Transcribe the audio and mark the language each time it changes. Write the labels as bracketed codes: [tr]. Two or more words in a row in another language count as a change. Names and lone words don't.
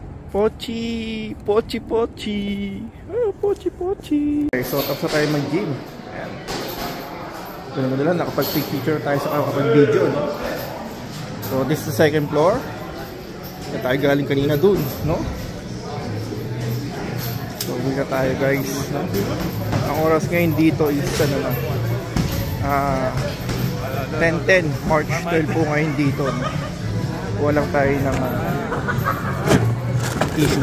[tl] Pochi! Pochi! Pochi! Oh, Pochi! Pochi! Okay, so tapos na tayo mag-gym. Ayan. Ito naman nila, nakapag-picture tayo sa nakapag-video, no? [en] So this is the second floor. [tl] Kaya tayo galing kanina dun, no? So uwi tayo guys, no? Ang oras ngayon dito is ano na 10:10, March 12 po ngayon dito, no? Walang tayo ng issue.